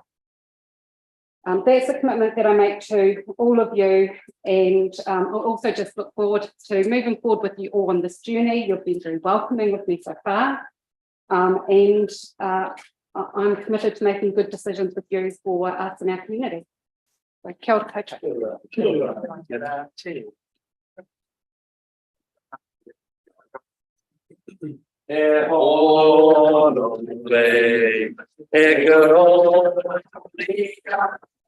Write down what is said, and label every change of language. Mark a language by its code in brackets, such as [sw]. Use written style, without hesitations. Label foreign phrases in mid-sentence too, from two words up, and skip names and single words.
[en] That's a commitment that I make to all of you, and I'll also just look forward to moving forward with you all on this journey. You've been very welcoming with me so far, and I'm committed to making good decisions with you for us and our community. So, [mi] kia ora koutou. E holo rei, e garo rika,